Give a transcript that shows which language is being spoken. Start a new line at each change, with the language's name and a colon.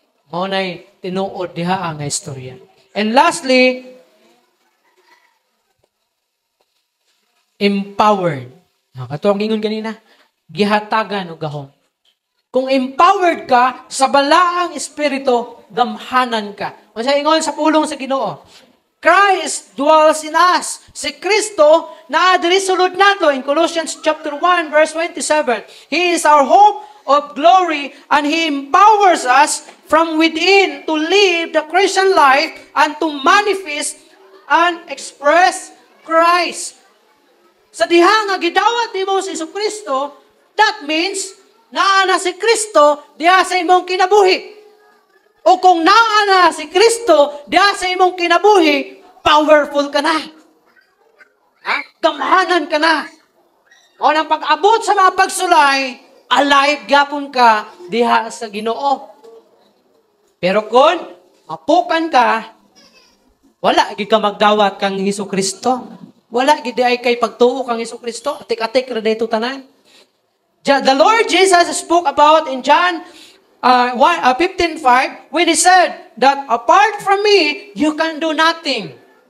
Cebuano: Mao nay tinuod diha nga istorya.
English: And lastly, empowered.
Cebuano: Kato ang ingon kanina, gihatagan og gahom. Kung empowered ka sa balaang espiritu, gamhanan ka. Kung sa ingon sa pulong sa Ginoo,
English: Christ dwells in us.
Cebuano: Si Kristo na diri sulod nato
English: in Colossians chapter 1 verse 27. He is our hope of glory and He empowers us from within to live the Christian life and to manifest and express Christ.
Cebuano: Sa diha nga gidawat nimo si Kristo,
English: that means
Cebuano: naa na si Kristo diha sa imong kinabuhi. O kung naa na si Kristo diha sa imong kinabuhi, powerful ka na. Gamhanan ka na. O nang pag-abot sa mga pagsulay, alive gapon ka diha sa Ginoo. Pero kung mapukan ka, wala gid ka magdawat kang Hesukristo. Wala gid ay kay pagtuo kang Hesukristo. Atik-atik ra dayto tanan.
English: The Lord Jesus spoke about in John 15:5 when He said that apart from me, you can do nothing.